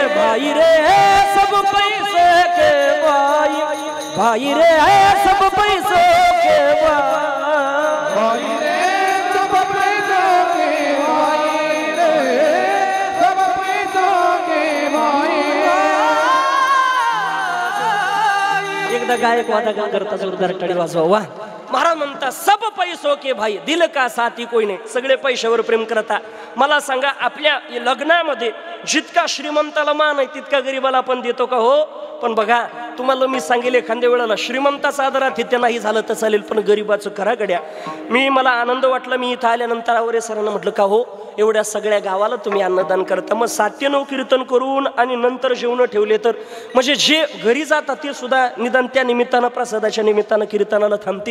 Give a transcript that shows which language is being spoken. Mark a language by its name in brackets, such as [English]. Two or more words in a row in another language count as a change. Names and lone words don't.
[Hindi] भाई रे सब पैसे के भाई भाई रे, सब पैसे के भाई रे, सब पैसों के भाई रे, सब पैसों के भाई. [Marathi] एकदा गायक वादक करता जोरदार टाळी वाजवा. वा. महाराज म्हणता [Hindi] सब पैसो के भाई, दिल का साथी कोई [Marathi] नाही. सगळे पैशावर प्रेम करता. मला सांगा, आपल्या लग्नामध्ये जितका श्रीमंताला मान आहे तितका गरीबाला आपण देतो का? हो. पण बघा, तुम्हाला मी सांगेल एखाद्या वेळेला श्रीमंताचा आदर आतिथ्य नाही झालं तर चालेल, पण गरीबाचं करा गड्या. मला आनंद वाटला, मी इथं आल्यानंतर आवरे सरांना म्हटलं का हो एवढ्या सगळ्या गावाला तुम्ही अन्नदान करता, मग 7-9 कीर्तन करून आणि नंतर जेवण ठेवले तर म्हणजे जे घरी जातात ते सुद्धा निदान त्या निमित्तानं प्रसादाच्या निमित्तानं कीर्तनाला थांबतील.